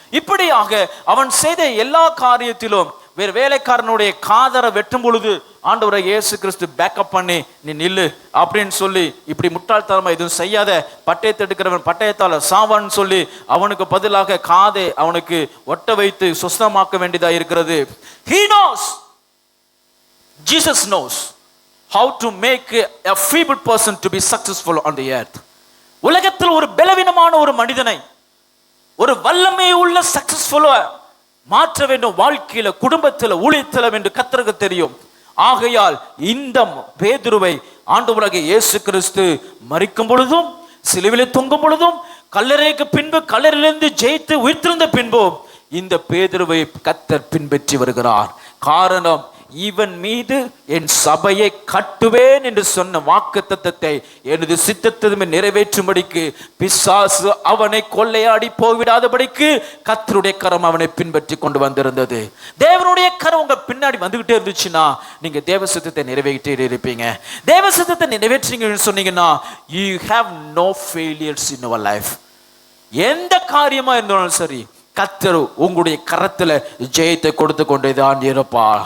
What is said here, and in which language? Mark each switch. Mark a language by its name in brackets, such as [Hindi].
[Tamil] இப்படியாக அவன் செய்த எல்லா காரியத்திலும் வேறு வேலைக்காரனுடைய காதரை வெட்டும் பொழுது ஆண்டவரை இயேசு கிறிஸ்து பேக்கப் பண்ணி நீ நில்லு அப்படின்னு சொல்லி, இப்படி முட்டாள்தனமா எதுவும் செய்யாத, பட்டயத்தை எடுக்கிறவன் பட்டயத்தால சாவான்னு சொல்லி அவனுக்கு பதிலாக காதை அவனுக்கு ஒட்ட வைத்து சுஸ்தமாக்க வேண்டியதா இருக்கிறது. [English] He knows, Jesus knows how to make a feeble person to be successful on the earth. [Tamil] உலகத்தில் ஒரு பலவீனமான ஒரு மனிதனை ஒரு வல்லமை உள்ள சக்சஸ்ஃபுல்லா மாற்ற வேண்டும், வாழ்க்கையில, குடும்பத்தில், ஊழியத்தில் என்று கர்த்தருக்கு தெரியும். ஆகையால் இந்த பேதுருவை ஆண்டவராகிய இயேசு கிறிஸ்து மரிக்கும் பொழுதும், சிலுவையில் தொங்கும் பொழுதும், கல்லறைக்கு பின்பு, கல்லறையிலிருந்து ஜெயித்து உயிர்த்தெழுந்த பின்பும் இந்த பேதுருவை கர்த்தர் பின்பற்றி வருகிறார். காரணம், இவன் மீது என் சபையை கட்டுவேன் என்று சொன்ன வாக்குத்தத்தத்தை எனது சித்தத்திலுமே நிறைவேற்றும்படிக்கு, பிசாசு அவனை கொள்ளையாடி போய்விடாதபடிக்கு கர்த்தருடைய கரம் அவனை பின்பற்றி கொண்டு வந்திருந்தது. தேவனுடைய கரம் உங்க பின்னாடி வந்துகிட்டே இருந்துச்சுன்னா நீங்க தேவ சித்தத்தை நிறைவேற்றிட்டே இருப்பீங்க. தேவ சித்தத்தை நிறைவேற்றீங்கன்னு சொன்னீங்கன்னா [English] you have no failures in your life. [Tamil] எந்த காரியமா இருந்தாலும் சரி, கர்த்தர் உங்களுடைய கரத்துல ஜெயத்தை கொடுத்து கொண்டேதான் இருப்பார்.